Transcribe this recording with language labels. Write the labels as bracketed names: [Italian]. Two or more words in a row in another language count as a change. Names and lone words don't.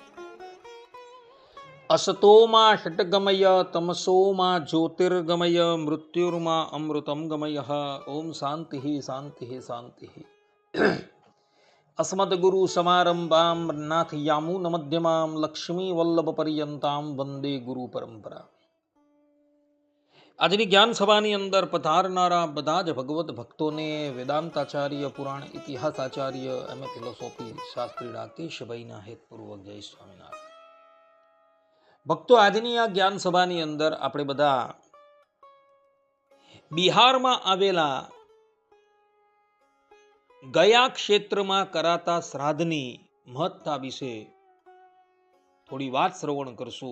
[Sanskrit] असतो मा षट्गमय तमसो मा ज्योतिर्गमय मृत्युर्मा अमृतं गमयः। ओम शान्तिः शान्तिः शान्तिः। अस्मद्गुरु समारंभां नाथ यामुनमध्यमां लक्ष्मीवल्लभपर्यन्तां वंदे गुरु परंपरा। [Gujarati] આજની જ્ઞાન સભાની અંદર પધારનારા બધા જ ભગવત ભક્તોને વેદાંતાચાર્ય, પુરાણ ઇતિહાસાચાર્ય, એમ ફિલોસોફી શાસ્ત્રી રાકેશભાઈના હેતપૂર્વક જય સ્વામિનારાયણ. ભક્તો, આજની આ જ્ઞાન સભાની અંદર આપણે બધા બિહારમાં આવેલા ગયા ક્ષેત્રમાં કરાતા શ્રાદ્ધની મહત્તા વિશે થોડી વાત શ્રવણ કરશું.